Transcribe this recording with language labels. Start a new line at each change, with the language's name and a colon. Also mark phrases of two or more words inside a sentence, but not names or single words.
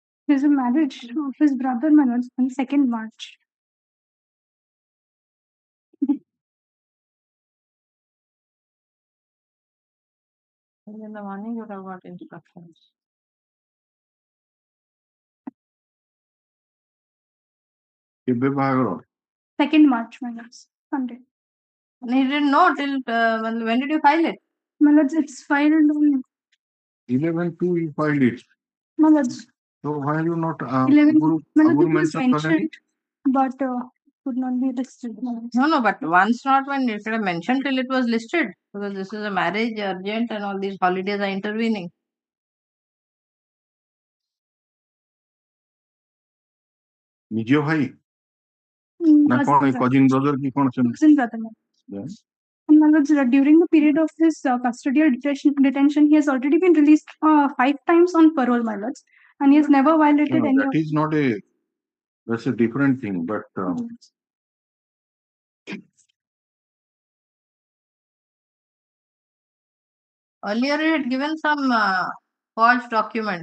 English: There's a marriage of his brother, my lords, on 2nd March. In the morning, you would have got instructions.
Odia: କେବେ ବାହାଘର?
English: 2nd March, my lords, Sunday. And he didn't know till when did you file it? My lords, it's filed on 11/2 you filed it. my lords. So why are you not 11, my lords,
Odia: Aguru
English: it was mentioned mentioned, but could not be listed. my lords. No, but once not when you should have mentioned till it was listed, because this is a marriage urgent and all these holidays are intervening.
Odia: ନିଜ ଭାଇ ନା କଣ
English: cousin brother
Odia: କି କଣ ସେମିତି?
English: Cousin brother. Yeah. And my lords, during the period of his custodial detention, he has already been released 5 times on parole, my lords, and he has never violated No, any that is not a, that's a different thing, but Earlier, he had given some forged document.